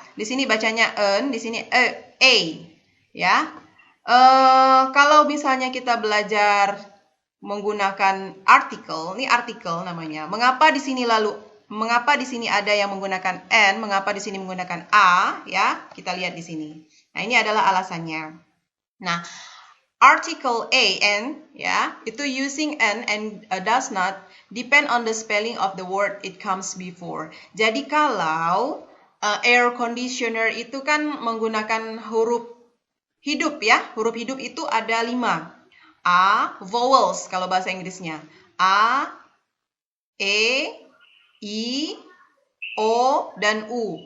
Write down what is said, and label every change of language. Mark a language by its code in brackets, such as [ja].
[id] Di sini bacanya an, di sini a, ya. Kalau misalnya kita belajar menggunakan artikel, ini artikel namanya. Mengapa di sini ada yang menggunakan an, mengapa di sini menggunakan a, ya? Kita lihat di sini. Nah, ini adalah alasannya. [en] Nah, article an ya, itu using an and does not depend on the spelling of the word it comes before. [id] Jadi kalau air conditioner itu kan menggunakan huruf hidup ya. Huruf hidup itu ada 5. A, vowels kalau bahasa Inggrisnya. A, E, I, O, dan U.